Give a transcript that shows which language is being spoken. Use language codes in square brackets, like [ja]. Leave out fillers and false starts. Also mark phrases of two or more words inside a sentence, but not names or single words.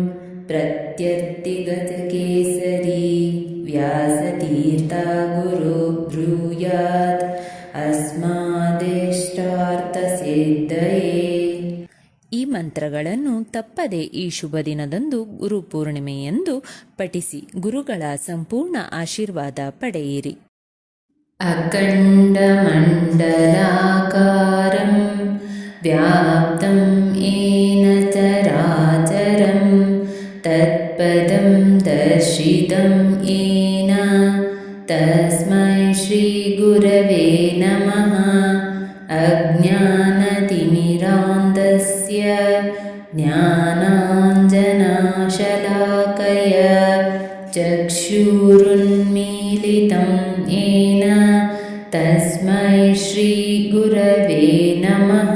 [sa] ಪ್ರತ್ಯರ್ಥಿಗಜಕೇಸರಿ ವ್ಯಾಸತೀರ್ಥ ಗುರು ಬ್ರೂಯಾತ್ ಅಸ್ಮಾದಿಷ್ಟಾರ್ಥಸಿದ್ಧಯೇ. [kn] ಈ ಮಂತ್ರಗಳನ್ನು ತಪ್ಪದೆ ಈ ಶುಭ ದಿನದಂದು ಗುರು ಪೂರ್ಣಿಮೆಯಂದು ಪಠಿಸಿ ಗುರುಗಳ ಸಂಪೂರ್ಣ ಆಶೀರ್ವಾದ ಪಡೆಯಿರಿ. [sa] ಅಖಂಡಮಂಡಲಾಕಾರಂ ವ್ಯಾಪ್ತಂ ಏನ ಚರಾಚರಂ ತತ್ಪದಂ ದರ್ಶಿತಂ ಏನ ತಸ್ಮೈ ಶ್ರೀ ಗುರವೇ ನಮಃ. ಅಜ್ಞಾನತಿಮಿರಾಂಧಸ್ಯ ಜ್ಞಾನಾಂಜನಶಲಾಕಯ ಚಕ್ಷುರುನ್ಮೀಲಿತಂ ಏನ ತಸ್ಮೈ ಶ್ರೀ ಗುರವೇ ನಮಃ.